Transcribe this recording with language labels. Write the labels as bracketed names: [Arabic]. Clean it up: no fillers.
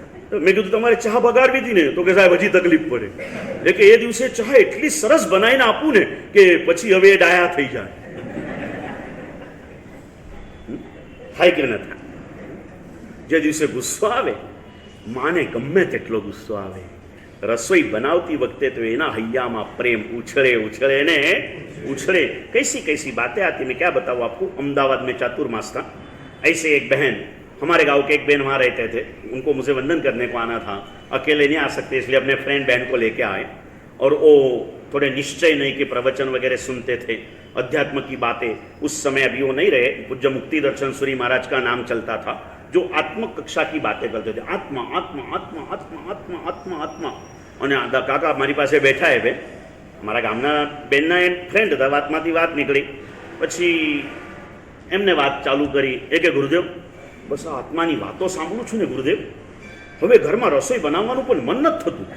[Gujarati] મેં કીધું તમારે ચા બગાડવી હતી ને? તો કે સાહેબ હજી તકલીફ પડે. એટલે કે એ દિવસે ચા એટલી સરસ બનાવીને આપું ને કે પછી હવે એ ડાયા થઈ જાય. થાય કે ન થાય? જે દિવસે ગુસ્સો આવે, માને ગમે તેટલો ગુસ્સો આવે, રસોઈ બનાવતી વખતે तो એના હૈયામાં પ્રેम उछले उछले ने उछले. [Hindi] कैसी बातें आती, मैं क्या बताऊँ आपको. अहमदाबाद में चातुर्मास था. ऐसे एक बहन, हमारे गांव के एक बहन वहाँ रहते थे, उनको मुझे वंदन करने को आना था. अकेले नहीं आ सकते, इसलिए अपने फ्रेंड बहन को लेके आए. और वो थोड़े निश्चय नहीं के प्रवचन वगैरह सुनते थे, अध्यात्म की बातें. उस समय अभी वो नहीं रहे, पूज्य मुक्ति दर्शन सूरी महाराज का नाम चलता था, जो आत्म कक्षा की बातें करते थे. आत्मा आत्मा आत्मा आत्मा आत्मा आत्मा आत्मा. [Gujarati] અને કાકા મારી પાસે બેઠા એ બે, મારા ગામના બેનના એ ફ્રેન્ડ હતા. વાતમાંથી વાત નીકળી, પછી એમને વાત ચાલુ કરી. એ કે ગુરુદેવ, બસ આ આત્માની વાતો સાંભળું છું ને ગુરુદેવ, હવે ઘરમાં રસોઈ બનાવવાનું પણ મન નથી થતું.